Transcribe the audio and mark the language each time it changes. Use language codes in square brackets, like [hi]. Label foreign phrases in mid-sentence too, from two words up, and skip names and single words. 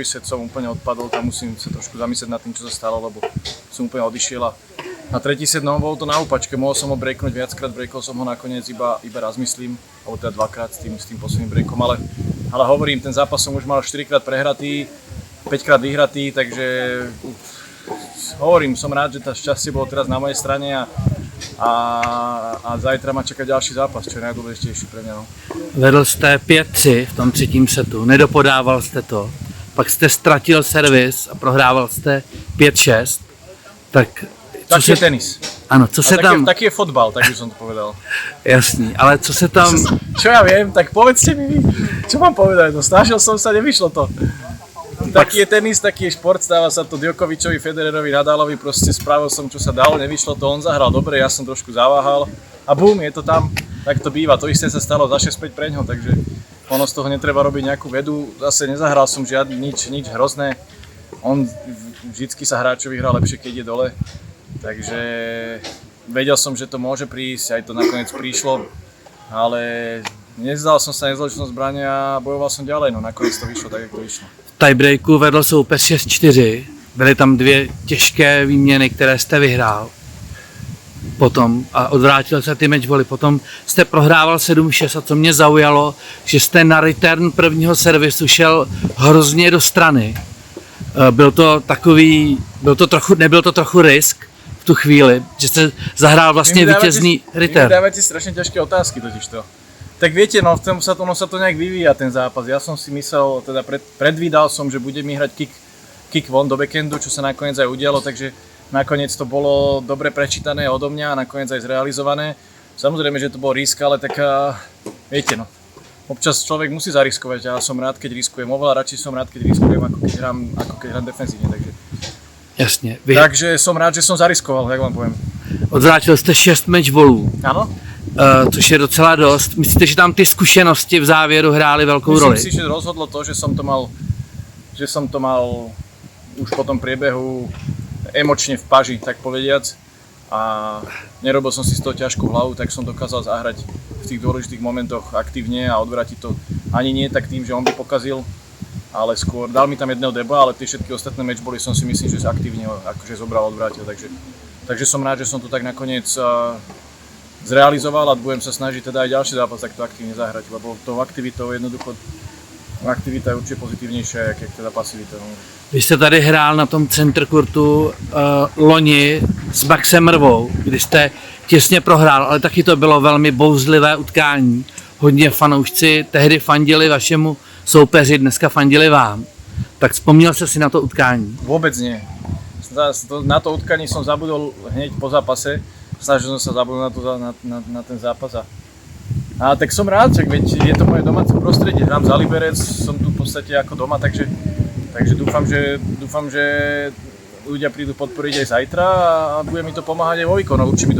[sk] set som úplne odpadol, tam musím sa trošku zamyslieť nad tým, čo sa stalo, lebo som úplne odišiel a tretí set, no bol to na úpačke, mohol som ho breaknúť viackrát, breakol som ho nakoniec iba raz myslím, alebo teda dvakrát s tým posledným breakom, ale hovorím, ten zápas som už mal 4-krát prehratý, 5-krát vyhratý, takže hovorím, som rád, že tá šťastie bolo teraz na mojej strane a zajtra ma čaká ďalší zápas, čo je najdôležitejší pre mňa. No. [cs] Vedl jste 5-3 v tom třetím setu, nedopodával jste to, pak jste ztratil servis a prohrával jste 5-6, tak... [sk] Taký je tenis. Áno, co sa tam... Taký je fotbal, tak by som to povedal. Jasný, ale co sa tam... Čo ja viem, tak povedzte mi vy, čo mám povedať, no snažil som sa, nevyšlo to. Taký je tenis, taký je šport, stáva sa to Djokovičovi, Federerovi, Nadálovi, proste spravil som, čo sa dalo, nevyšlo to, on zahral dobre, ja som trošku zaváhal a bum, je to tam, tak to býva, to isté sa stalo za 6-5 preňho, takže ono z toho netreba robiť nejakú vedu, zase nezahral som nič hrozné, on vždycky sa hráčovi hrá lepšie, keď je dole. Takže vedel som, že to môže prísť, aj to nakoniec prišlo, ale nezdal som sa, nezložil som zbrane a bojoval som ďalej, no nakoniec to vyšlo tak, jak to vyšlo. [cs] V tiebreaku vedl soupeř 6-4, byly tam dvě těžké výměny, které jste vyhrál potom a odvrátil se ty matchbally, potom jste prohrával 7-6 a co mě zaujalo, že jste na return prvního servisu šel hrozně do strany. Nebyl to trochu risk v tu chvíli, [sk] že ste zahral vlastne víťazný return. Vy dávate strašne ťažké otázky totižto. Tak viete, no ono sa to nejak vyvíja ten zápas. Ja som si myslel, teda predvídal som, že bude mi hrať kick von do backhandu, čo sa nakoniec aj udialo, takže nakoniec to bolo dobre prečítané odo mňa a nakoniec aj zrealizované. Samozrejme, že to bol risk, ale tak viete, no. Občas človek musí zariskovať a som rád, keď riskujem. Oveľa radšej som rád, keď riskujem, ako keď hrám defenzívne. Takže. Jasne. Takže som rád, že som zariskoval, jak vám poviem. [cs] Odvrátil jste 6 matchballů. [sk] Áno. [cs] Což je docela dost. Myslíte, že tam ty zkušenosti v závěru hrály velkou roli? [sk] Myslím si, že rozhodlo to, že som to mal už po tom priebehu emočne v paži, tak povediac. A nerobil som si z toho ťažkú hlavu, tak som dokázal zahrať v tých dôležitých momentoch aktívne a odvrátiť to ani nie tak tým, že on by pokazil, ale skôr dal mi tam jedného deba, ale tie všetky ostatné matchbally som si myslím, že aktívne akože zobral, odvrátil, takže som rád, že som to tak nakoniec zrealizoval a budem sa snažiť teda aj ďalší zápas takto aktívne zahrať, lebo tou aktivitou jednoducho aktivita je určite pozitívnejšia, jak teda pasivita. No. [cs] Vy jste tady hrál na tom centerkurtu loni s Maxem Mrvou, kdy jste těsně prohrál, ale taky to bylo velmi bouzlivé utkání. Hodně fanoušci tehdy fandili vašemu soupeři, dneska fandili vám. Tak vzpomněl jste si na to utkání? [sk] Vôbec nie. Na to utkání som zabudol hneď po zápase. Snažil som sa zabudnúť na ten zápas. A tak som rád, čak veď je to moje domáce prostredie, hrám za Liberec, som tu v podstate ako doma, takže dúfam, že ľudia prídu podporiť aj zajtra a bude mi to pomáhať aj vo výkonoch.